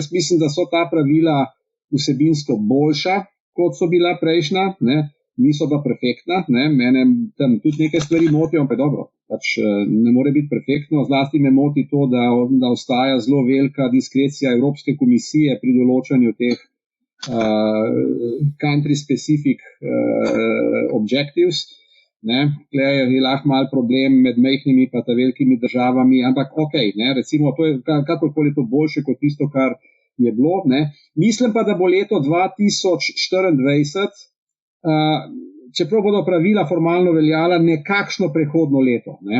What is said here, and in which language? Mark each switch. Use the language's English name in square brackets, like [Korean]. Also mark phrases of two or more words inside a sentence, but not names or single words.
[Slovenian] Jaz mislim, da so ta pravila vsebinsko boljša, kot so bila prejšnja, ne. Niso pa perfektna, ne. Mene tam tudi nekaj stvari motijo, ampak dobro. Pač ne more biti perfektno, zlasti me moti to, da ostaja zelo velika diskrecija Evropske komisije pri določanju teh [English] country specific objectives. [Slovenian] ne, tukaj je lahko mal problem med majhnimi pa ta velikimi državami, ampak ne, recimo, to je kakorkoli to boljše kot tisto, kar je bilo, ne. Mislim pa, da bo leto 2024, čeprav bodo pravila formalno veljala, nekakšno prehodno leto, ne.